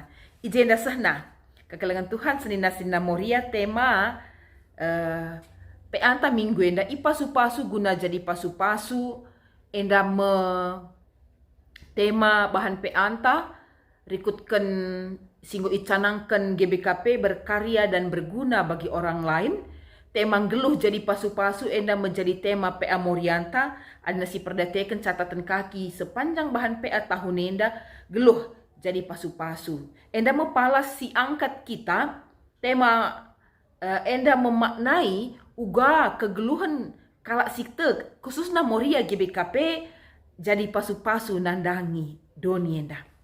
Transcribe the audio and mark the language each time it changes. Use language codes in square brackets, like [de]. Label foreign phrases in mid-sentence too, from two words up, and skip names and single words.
[btx] Ijenda sahna. Kekelangan Tuhan senina moria tema peanta minggu enda ipasu-pasu guna jadi pasu-pasu enda tema bahan peanta rikutkan singgo icanangkan GBKP [id] berkarya dan berguna bagi orang lain. [btx] Tema geluh jadi pasu-pasu enda menjadi tema PA Morianta ada si perdateken catatan kaki sepanjang bahan PA tahun enda geluh jadi pasu-pasu. Enda mepalas si angkat kita tema enda memaknai uga kegeluhan kalak sikte khususnya Moria GBKP jadi pasu-pasu nandangi doni enda.